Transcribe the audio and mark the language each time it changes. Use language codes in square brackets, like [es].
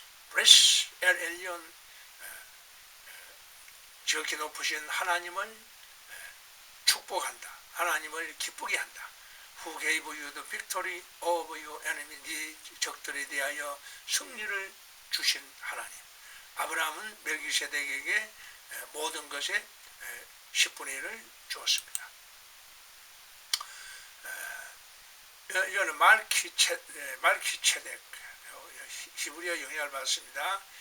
[ko] 브레스 엘 엘리온, 지극히 높으신 하나님을 축복한다. 하나님을 기쁘게 한다. [en] Who gave you the victory over your enemy? [ko] 네 적들에 대하여 승리를 주신 하나님. 아브라함은 멜기세덱에게 모든 것의 10분의 1을 주었습니다. 이거는 말키체덱, 히브리어 영향을 받습니다.